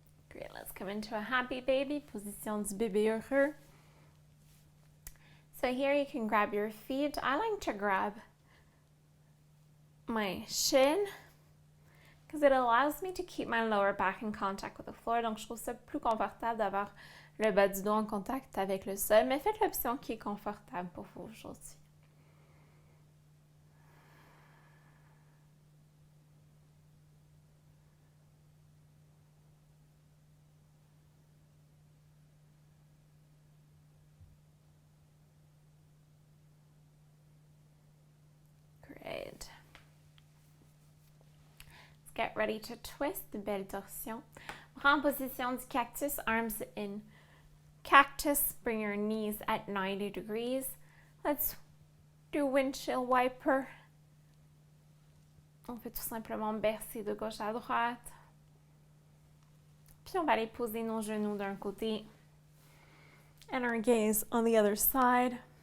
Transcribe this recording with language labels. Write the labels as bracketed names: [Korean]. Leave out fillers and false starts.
[English] Great, let's come into a happy baby, [French] position du bébé heureux. [English] So here you can grab your feet. I like to grab my shin because it allows me to keep my lower back in contact with the floor. [French] Donc je trouve ça plus confortable d'avoir le bas du dos en contact avec le sol, mais faites l'option qui est confortable pour vous aujourd'hui. [English] Great. Let's get ready to twist, [French] belle torsion. Bras en position du cactus, [English] arms in cactus. Bring your knees at 90 degrees. Let's do windshield wiper. [French] On peut tout simplement bercer de gauche à droite. Puis on va aller poser nos genoux d'un côté. [English] And our gaze on the other side.